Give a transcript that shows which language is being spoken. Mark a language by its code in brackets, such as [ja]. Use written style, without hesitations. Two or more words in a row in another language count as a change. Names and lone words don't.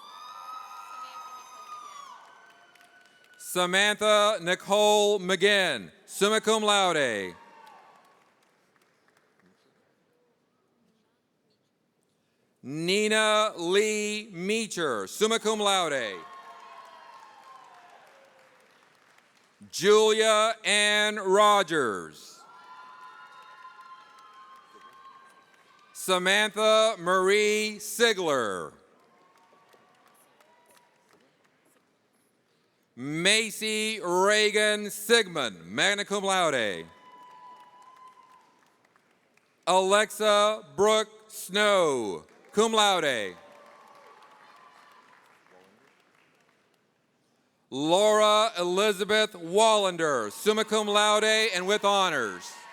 [en] Samantha Nicole McGinn, [la] summa cum laude. [en] Nina Lee Meacher, [la] summa cum laude. [en] Julia Ann Rogers. Samantha Marie Sigler. Macy Reagan Sigmund, [la] magna cum laude. [en] Alexa Brooke Snow, [la] cum laude. [en] Laura Elizabeth Wallander, [la] summa cum laude [en] and with honors.